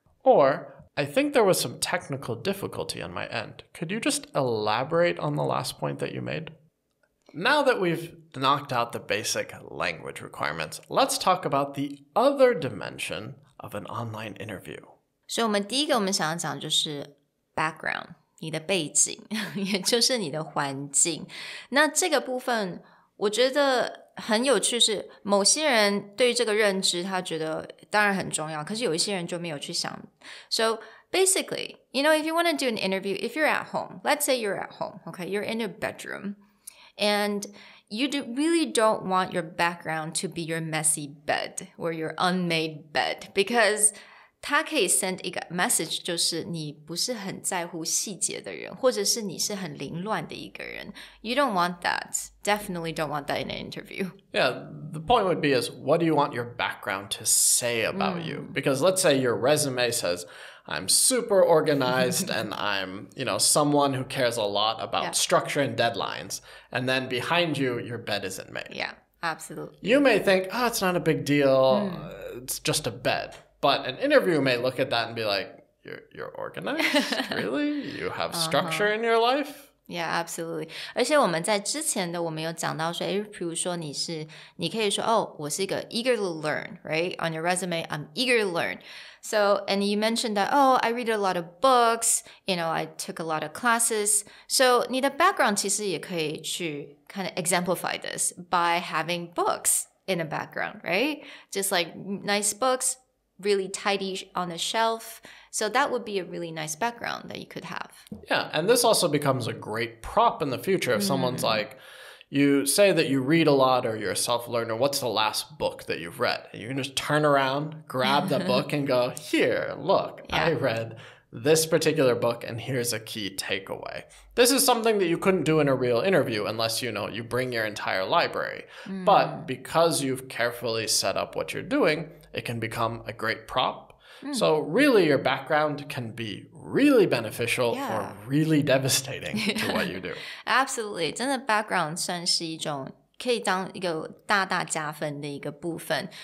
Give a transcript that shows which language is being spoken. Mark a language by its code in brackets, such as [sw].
[en] Or, I think there was some technical difficulty on my end. Could you just elaborate on the last point that you made? Now that we've knocked out the basic language requirements, let's talk about the other dimension of an online interview. [zh] 所以我们第一个我们想要讲就是 background, 你的背景，也就是你的环境。那这个部分我觉得很有趣是某些人对于这个认知他觉得当然很重要，可是有一些人就没有去想。 [en] So basically, if you want to do an interview, if you're at home, let's say you're at home, okay, you're in your bedroom, and you really don't want your background to be your messy bed or your unmade bed, because [zh] 他可以 send 一个 message 就是你不是很在乎细节的人，或者是你是很凌乱的一个人。 [en] You don't want that. Definitely don't want that in an interview. Yeah, the point would be is what do you want your background to say about you? Because let's say your resume says, I'm super organized and I'm, someone who cares a lot about structure and deadlines. And then behind you, your bed isn't made. Yeah, absolutely. You may think, it's not a big deal. It's just a bed. But an interviewer may look at that and be like, you're organized? Really? You have structure in your life? Yeah, absolutely. [zh] 而且我们在之前的我们有讲到说，比如说你可以说，我是一个 [en] eager to learn, right? On your resume, I'm eager to learn. So, and you mentioned that, I read a lot of books, I took a lot of classes. So, [zh] 你的 [en] background [zh] 其实也可以去 [en] kind of exemplify this by having books in the background, right? Just like nice books, really tidy on the shelf. So that would be a really nice background that you could have. Yeah, and this also becomes a great prop in the future if someone's like, you say that you read a lot or you're a self-learner, what's the last book that you've read? And you can just turn around, grab the book and go, here, look, I read this particular book and here's a key takeaway. This is something that you couldn't do in a real interview unless, you bring your entire library. But because you've carefully set up what you're doing, it can become a great prop. So really your background can be really beneficial or really devastating to what you do. Absolutely. [zh] 真的 background 算是一种可以当一个大大加分的一个部分。